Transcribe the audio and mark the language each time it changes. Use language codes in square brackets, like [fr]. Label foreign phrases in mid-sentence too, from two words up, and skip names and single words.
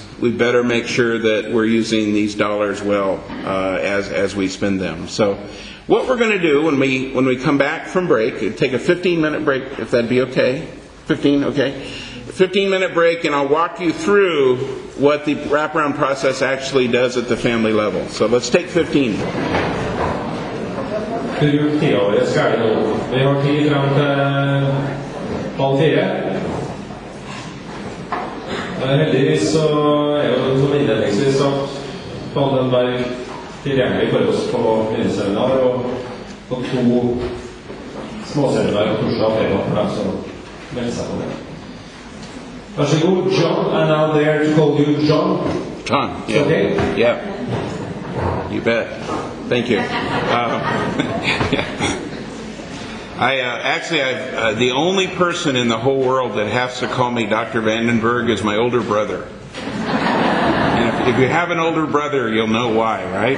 [en] We better make sure that we're using these dollars well as we spend them. So what we're going to do when we come back from break, take a 15-minute break, if that'd be okay. 15, okay. 15-minute break, and I'll walk you through what the wraparound process actually does at the family level. So let's take 15. [no] Prioriterer skal nå. Vi har tid frem til 3:30. Heldigvis så jo som innledningsvis sagt VanDenBerg tilgjengelig for oss på miniseminar og 2 småseminar på torsdag og fredag for dem som melder seg på det. Vær så god, [en] John, and I'm there to call you John. John, yeah. Okay? Yeah. You bet. Thank you. I've the only person in the whole world that has to call me Dr. VanDenBerg is my older brother. And if you have an older brother, you'll know why, right?